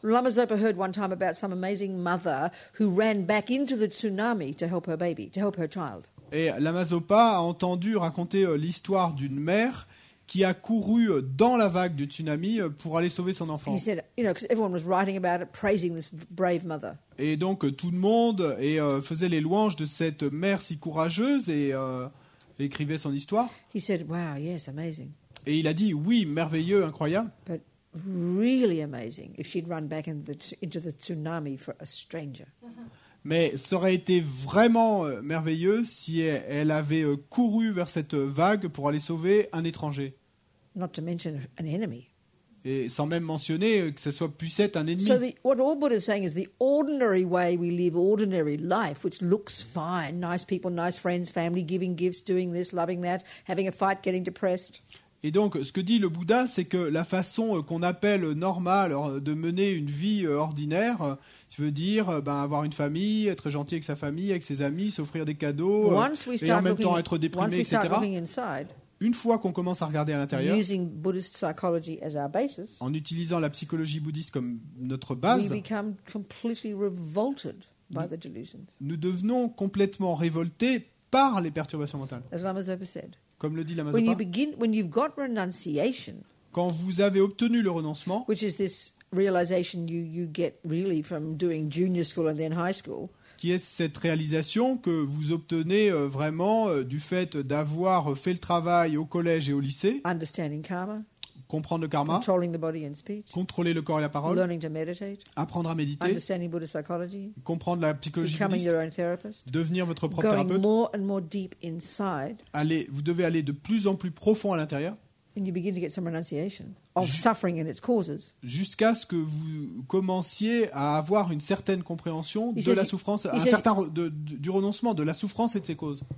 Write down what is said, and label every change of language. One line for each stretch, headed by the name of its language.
English: Lama Zopa heard one time about some amazing mother who ran back into the tsunami to help her baby, to help her child.
French: Et Lama Zopa a entendu raconter l'histoire d'une mère qui a couru dans la vague du tsunami pour aller sauver son enfant.
English: He said, because everyone was writing about it, praising this brave mother.
French: Et donc tout le monde faisait les louanges de cette mère si courageuse et écrivait son histoire.
English: He said, wow, yes, amazing.
French: Et il a dit oui, merveilleux, incroyable.
English: But really amazing if she'd run back into the tsunami for a stranger.
French: Mais ça aurait été vraiment merveilleux si elle avait couru vers cette vague pour aller sauver un étranger.
English: Not to mention an enemy.
French: Et sans même mentionner que ce puisse être un ennemi.
English: So what all Buddha is saying is the ordinary way we live ordinary life, which looks fine, nice people, nice friends, family, giving gifts, doing this, loving that, having a fight, getting depressed.
French: Et donc, ce que dit le Bouddha, c'est que la façon qu'on appelle normale de mener une vie ordinaire, tu veux dire avoir une famille, être gentil avec sa famille, avec ses amis, s'offrir des cadeaux, et en même temps être déprimé, etc. Une fois qu'on commence à regarder à l'intérieur,
English: using Buddhist psychology as our basis,
French: en utilisant la psychologie bouddhiste comme notre base,
English: we become completely revolted by the delusions.
French: Nous devenons complètement révoltés par les perturbations mentales.
English: As Lama Zopa said.
French: Comme le dit Lama
English: When Zopa, you've got renunciation,
French: quand vous avez obtenu le renoncement,
English: which is this realization you get really from doing junior school and then high school,
French: qui est cette réalisation que vous obtenez vraiment du fait d'avoir fait le travail au collège et au lycée,
English: understanding karma,
French: comprendre le karma,
English: controlling the body and speech,
French: contrôler le corps et la parole,
English: learning to meditate,
French: apprendre à méditer,
English: understanding Buddhist psychology,
French: comprendre la psychologie
English: becoming
French: bouddhiste,
English: your own therapist,
French: devenir votre propre
English: going
French: thérapeute.
English: more and more deep inside,
French: Vous devez aller de plus en plus profond à l'intérieur,
English: and you begin to get some renunciation of suffering and its causes.
French: jusqu'à ce que vous commenciez à avoir une certaine compréhension
English: He
French: de
English: says-
French: la souffrance,
English: he says-
French: du renoncement, de la souffrance et de ses causes.